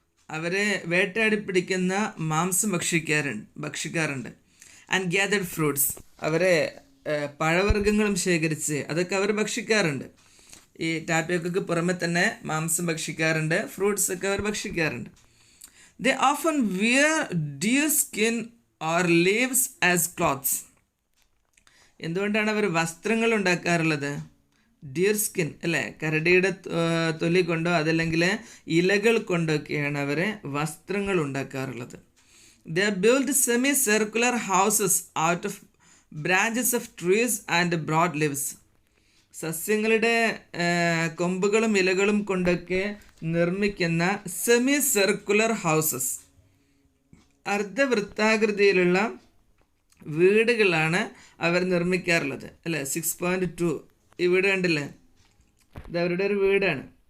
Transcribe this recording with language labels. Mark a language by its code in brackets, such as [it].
[ml] അവരെ വേട്ടയാടി പിടിക്കുന്ന മാംസം ഭക്ഷിക്കാറുണ്ട്. [en] And gathered fruits. [ml] അവരെ പഴവർഗ്ഗങ്ങളും ശേഖരിച്ച് അതൊക്കെ അവർ ഭക്ഷിക്കാറുണ്ട്. ഈ ടാപ്പിയോക്കയ്ക്ക് പുറമെ തന്നെ മാംസം ഭക്ഷിക്കാറുണ്ട്, ഫ്രൂട്ട്സ് ഒക്കെ അവർ ഭക്ഷിക്കാറുണ്ട്. [en] They often wear deer skin or leaves as clothes. [ml] എന്തുകൊണ്ടാണ് അവർ വസ്ത്രങ്ങൾ ഉണ്ടാക്കാറുള്ളത്? ഡിയർ സ്കിൻ അല്ലേ, കരടിയുടെ തൊലി കൊണ്ടോ അതല്ലെങ്കിൽ ഇലകൾ കൊണ്ടൊക്കെയാണ് അവർ വസ്ത്രങ്ങൾ ഉണ്ടാക്കാറുള്ളത്. [en] They build semi-circular houses out of branches of trees and broad leaves. [ml] സസ്യങ്ങളുടെ കൊമ്പുകളും ഇലകളും കൊണ്ടൊക്കെ നിർമ്മിക്കുന്ന സെമി സർക്കുലർ ഹൗസസ്, അർദ്ധവൃത്താകൃതിയിലുള്ള വീടുകളാണ് അവർ നിർമ്മിക്കാറുള്ളത് അല്ലേ. 6.2 ഈ വീട് കണ്ടില്ലേ, ഇത് അവരുടെ ഒരു വീടാണ്.